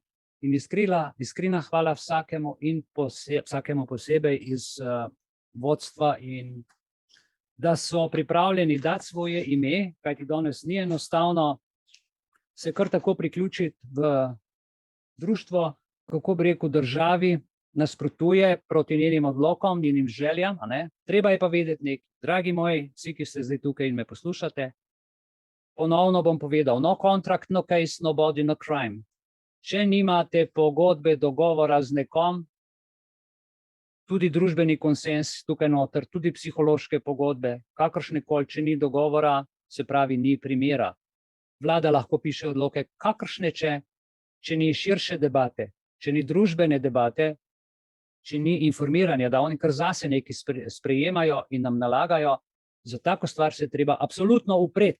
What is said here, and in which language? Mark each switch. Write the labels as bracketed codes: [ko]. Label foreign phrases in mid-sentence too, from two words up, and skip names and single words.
[sl] In iskrena hvala vsakemu in vsakemu posebej iz vodstva in da so pripravljeni dati svoje ime, kajti danes ni enostavno se kar tako priključiti v društvo, kako bi rekel, državi nasprotuje proti njenim odlokom, njenim željam. Treba je pa vedeti nekaj, dragi moji, vsi, ki ste zdaj tukaj in me poslušate, ponovno bom povedal, [en] no contract, no case, no body, no crime. [sl] Če nimate pogodbe, dogovora z nekom, tudi družbeni konsens tukaj noter, tudi psihološke pogodbe, kakršnekoli, če ni dogovora, se pravi, ni primera. Vlada lahko piše odloke, kakršne če ni širše debate, če ni družbene debate, če ni informiranja, da oni kar zase nekaj sprejemajo in nam nalagajo, za tako stvar se je treba absolutno upreti.